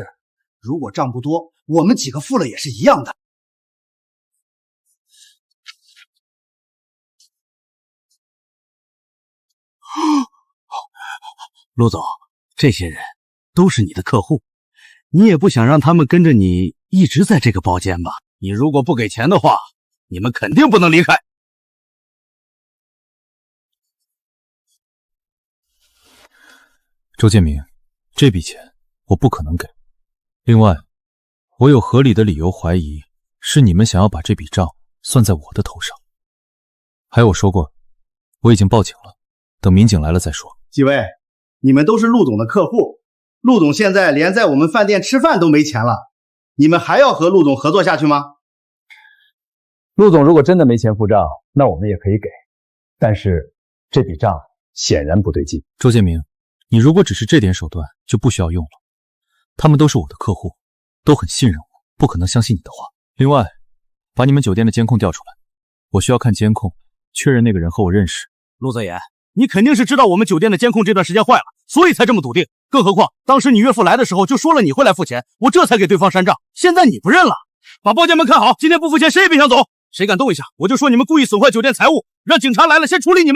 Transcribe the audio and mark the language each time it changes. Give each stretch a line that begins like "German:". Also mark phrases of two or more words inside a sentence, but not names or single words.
Chinese: 如果賬不多，我們幾個付了也是一樣的。陸總，這些人都是你的客戶，你也不想讓他們跟着你一直在這個包間吧？你如果不給錢的話，你們肯定不能離開。周建明，這筆錢我不可能給。另外，我有合理的理由懷疑是你們想要把這筆賬算在我的頭上。還有我說過，我已經報警了，等民警來了再說。幾位，你們都是陸總的客戶，陸總現在連在我們飯店吃飯都沒錢了，你們還要和陸總合作下去嗎？陸總如果真的沒錢付賬，那我們也可以給，但是這筆賬顯然不對勁。周建明，你如果只是這點手段，就不需要用了。他们都是我的客戶，都很信任我，不可能相信你的话。另外，把你們酒店的監控調出來，我需要看監控，確認那個人和我認識。陸澤言，你肯定是知道我們酒店的監控這段時間壞了，所以才這麼篤定。更何況當時你岳父來的時候就說了你會來付錢，我這才給對方刪賬。現在你不認了，把包間門看好，今天不付錢誰也別想走。誰敢動一下，我就說你們故意損壞酒店財物，讓警察來了先處理你們。